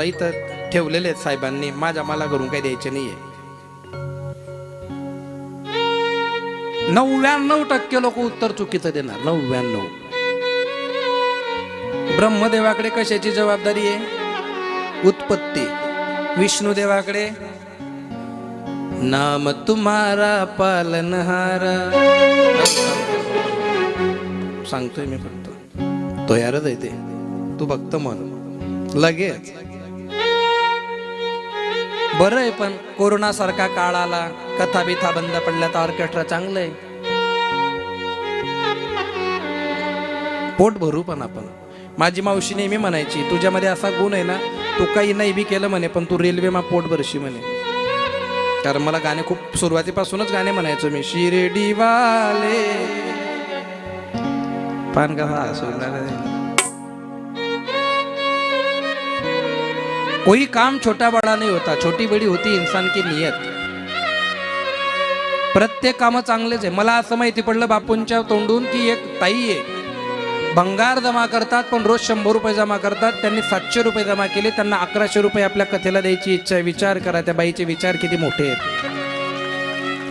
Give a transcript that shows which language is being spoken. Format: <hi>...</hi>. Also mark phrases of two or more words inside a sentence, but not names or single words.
<mr>इथं ठेवलेले आहेत साहेबांनी, मला घरून काही द्यायचे नाहीये. 99% लोक उत्तर चुकीचं देणार. 99. ब्रह्मदेवाकडे कशाची जबाबदारी आहे? उत्पत्ती. विष्णुदेवाकडे</mr> <hi>नाम तुम्हारा पालनहारा.</hi> <mr>सांगतोय मी फक्त, तो यारच आहे ते. तू फक्त म्हण लगेच. बरं आहे, पण कोरोना सारखा काळ आला, कथा बिथा बंद पडल्या तर ऑर्केस्ट्रा चांगलं आहे. पोट भरू पण आपण. माझी मावशी नेहमी म्हणायची, तुझ्यामध्ये असा गुण आहे ना, तू काही नाही बी केलं म्हणे, पण तू रेल्वेमा पोट भरशी म्हणे. कारण मला गाणे खूप सुरुवातीपासूनच गाणे म्हणायचो मी.</mr> <hi>शिर्डी वाले पान कहा कोई काम छोटा बड़ा नहीं होता, छोटी बड़ी होती इंसान की नियत.</hi> <mr>प्रत्येक काम चांगलेच आहे. मला असं माहिती पडलं बापूंच्या तोंडून की एक ताई आहे, भंगार जमा करतात पण रोज 100 रुपये जमा करतात. त्यांनी 700 रुपये जमा केले, त्यांना 1100 रुपये आपल्या कथेला द्यायची इच्छा आहे. विचार करा, त्या बाईचे विचार किती मोठे आहेत.</mr>